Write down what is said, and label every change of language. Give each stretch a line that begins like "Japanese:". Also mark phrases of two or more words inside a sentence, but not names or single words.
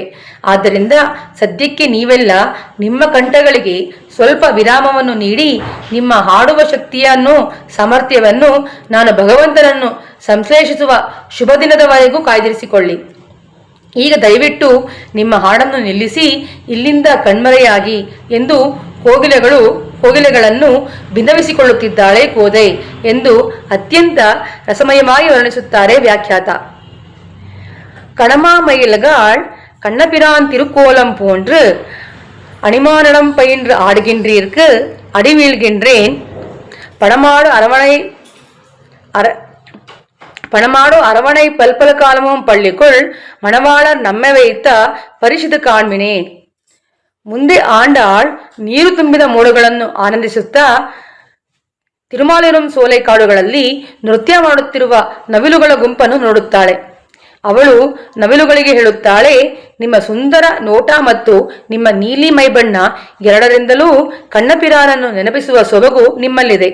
Kannada: ಆದ್ದರಿಂದ ಸದ್ಯಕ್ಕೆ ನೀವೆಲ್ಲ ನಿಮ್ಮ ಕಂಠಗಳಿಗೆ ಸ್ವಲ್ಪ ವಿರಾಮವನ್ನು ನೀಡಿ ನಿಮ್ಮ ಹಾಡುವ ಶಕ್ತಿಯನ್ನು ಸಾಮರ್ಥ್ಯವನ್ನು ನಾನು ಭಗವಂತನನ್ನು ಸಂಶ್ಲೇಷಿಸುವ ಶುಭ ದಿನದವರೆಗೂ ಕಾಯ್ದಿರಿಸಿಕೊಳ್ಳಿ. ಈಗ ದಯವಿಟ್ಟು ನಿಮ್ಮ ಹಾಡನ್ನು ನಿಲ್ಲಿಸಿ ಇಲ್ಲಿಂದ ಕಣ್ಮರೆಯಾಗಿ ಎಂದು ಕೋಗಿಲೆಗಳನ್ನು ಭಿನ್ನವಿಸಿಕೊಳ್ಳುತ್ತಿದ್ದಾಳೆ ಕೋದೆ ಎಂದು ಅತ್ಯಂತ ರಸಮಯವಾಗಿ ವರ್ಣಿಸುತ್ತಾರೆ ವ್ಯಾಖ್ಯಾತ.
Tamil: கணமாமயில்கள் கண்ணபிரான் திருக்கோலம் போன்று அணிமானடம் பயின்று ஆடுகின்றீர்க்கு அடி வீழ்கின்றேன். பணமாடு அரவணை பல்பல காலமும் பள்ளிக்குள் மணவாளர் நம்மை வைத்த பரிசிது காண்மினே.
Kannada: ಮುಂದೆ ಆಂಡಾಳ್ ನೀರು ತುಂಬಿದ ಮೋಡಗಳನ್ನು ಆನಂದಿಸುತ್ತಾ ತಿರುಮಾಲಿರುಂ ಸೋಲೆ ಕಾಡುಗಳಲ್ಲಿ ನೃತ್ಯ ಮಾಡುತ್ತಿರುವ ನವಿಲುಗಳ ಗುಂಪನ್ನು ನೋಡುತ್ತಾಳೆ. ಅವಳು ನವಿಲುಗಳಿಗೆ ಹೇಳುತ್ತಾಳೆ, ನಿಮ್ಮ ಸುಂದರ ನೋಟ ಮತ್ತು ನಿಮ್ಮ ನೀಲಿ ಮೈಬಣ್ಣ ಎರಡರಿಂದಲೂ ಕಣ್ಣಪಿರಾನನ್ನು ನೆನಪಿಸುವ ಸೊಬಗು ನಿಮ್ಮಲ್ಲಿದೆ.